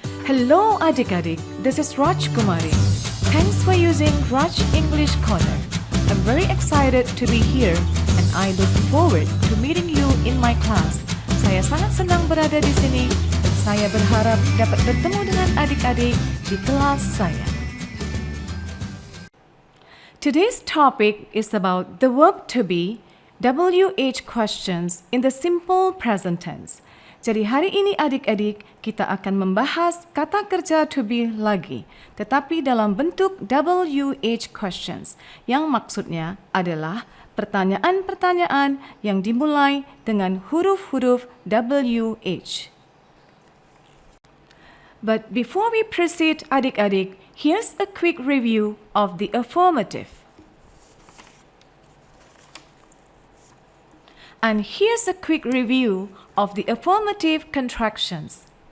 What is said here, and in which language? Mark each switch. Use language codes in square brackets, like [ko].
[en] Hello adik-adik, this is Raj Kumari. Thanks for using Raj English Corner. I'm very excited to be here and I look forward to meeting you in my class. [id] Saya sangat senang berada di sini dan saya berharap dapat bertemu dengan adik-adik di kelas saya. [en] Today's topic is about the verb to be, WH questions in the simple present tense. [id] Jadi hari ini adik-adik kita akan membahas kata kerja to be lagi, tetapi dalam bentuk WH questions, yang maksudnya adalah pertanyaan-pertanyaan yang dimulai dengan huruf-huruf WH. [en] But before we proceed adik-adik, here's a quick review of the affirmative. And here's a quick review of the affirmative contractions.